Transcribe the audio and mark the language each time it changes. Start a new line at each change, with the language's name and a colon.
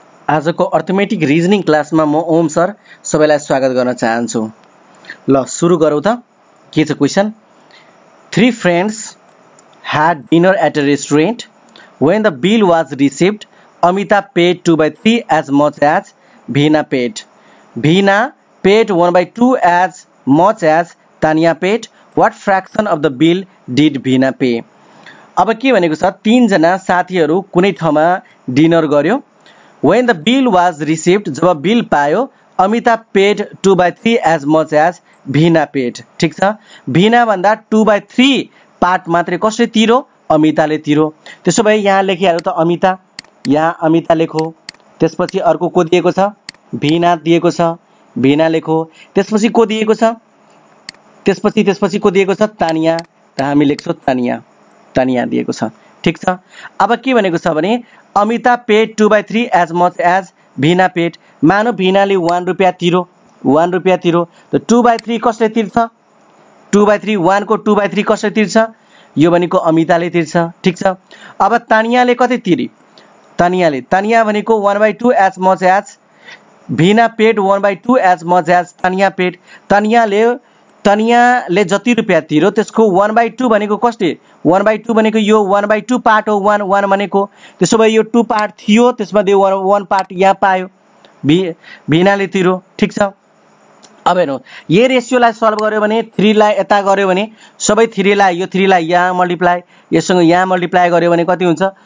Nepali: आजको arithmetic reasoning क्लासमा म ओम सर सबैलाई स्वागत गर्न चाहन्छु। ल सुरु गरौँ त। के छ question?
English: 3 friends had dinner at a restaurant. When the bill was received, Amita paid 2/3 as much as Veena paid. Veena paid 1/2 as much as Tanya paid. What fraction of the bill did Veena pay?
Nepali: अब के भनेको छ, 3 जना साथीहरू कुनै ठाउँमा dinner गर्यो।
English: When the bill was received,
Nepali: job bill पायो,
English: Amita paid 2/3 as much as Veena paid.
Nepali: ठीक छ? Veena भन्दा 2/3 पार्ट मात्रै कसले तिरो? अमिताले तिरो। त्यसो भए यहाँ लेखिहाल्यो त अमिता, यहाँ अमिता लेखो। त्यसपछि अर्को को दिएको छ? Veena दिएको छ, Veena लेखो। त्यसपछि को दिएको छ? त्यसपछि को दिएको छ? तानिया, त हामी लेख्छौँ तानिया, तानिया दिएको छ। ठीक छ? अब के भनेको छ भने Amita paid 2/3
English: as much as Veena paid.
Nepali: मानो Veena ले 1 रुपैयाँ तिरो, 1 रुपैयाँ तिरो, त 2/3 कसले तिर्छ? 2/3 1 को 2/3 कसले तिर्छ? यो भनेको अमिताले तिर्छ। ठीक छ? अब तानियाले कति तिरी? तानिया भनेको
English: 1/2 as much as Veena paid 1/2 as much as Tanya paid.
Nepali: तानियाले जति रुपैयाँ तिरो त्यसको 1/2 भनेको कसले? 1/2 भनेको यो 1/2 पार्ट हो, 1 भनेको। त्यसो भए यो 2 पार्ट थियो, त्यसमध्ये 1 पार्ट यहाँ पायो, Veena ले तिरो। ठीक छ? अब हेर्नु, यो रेशियोलाई सल्भ गर्यो भने 3 लाई यता गर्यो भने सबै 3 लाई, यो 3 लाई यहाँ मल्टिप्लाई, यससँग यहाँ मल्टिप्लाई गर्यो भने कति हुन्छ?